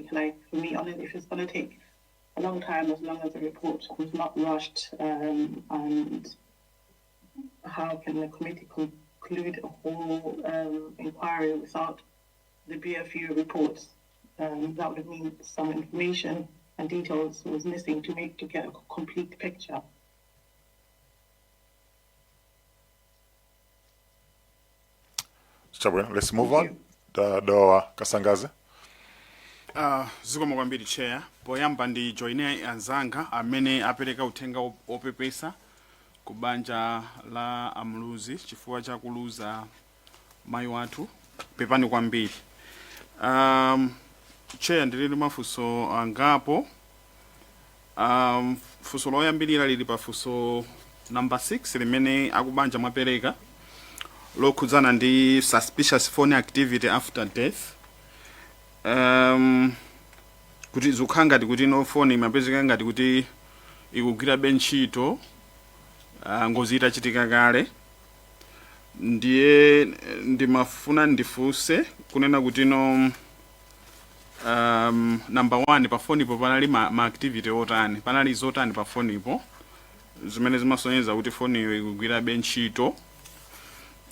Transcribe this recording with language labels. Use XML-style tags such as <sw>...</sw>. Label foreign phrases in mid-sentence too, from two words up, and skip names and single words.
<en>Like for me, if it's going to take a long time, as long as the report was not rushed, and how can the committee conclude a whole inquiry without the BFU reports? That would mean some information and details was missing to get a complete picture. Chabwino, let's move on.</en> <ny>Doa Kasangaze. Zikoma kwambiri chair. Poyamba ndi joine anzanga amene apereka uthenga opepesa kubanja la amuluzi chifukwa cha kuluza mayi wathu pepani kwambiri. Chair ndilili mafunso angapo. Funso loyambirira lili pa funso number 6 limene akubanja mwapereka lokhudzana ndi</ny> <en>suspicious phone activity after death.</en> <ny>Kuti zikukhala ngati kuti no phone imapezeka ngati kuti ikugwira ntchito ngozi itachitika kale. Ndiye ndimafuna ndifunse kunena kuti no number 1 pa phone ipo panali ma activity otani panali zotani pa phone ipo zimene zimasonyeza kuti phone iyo ikugwira ntchito.</ny>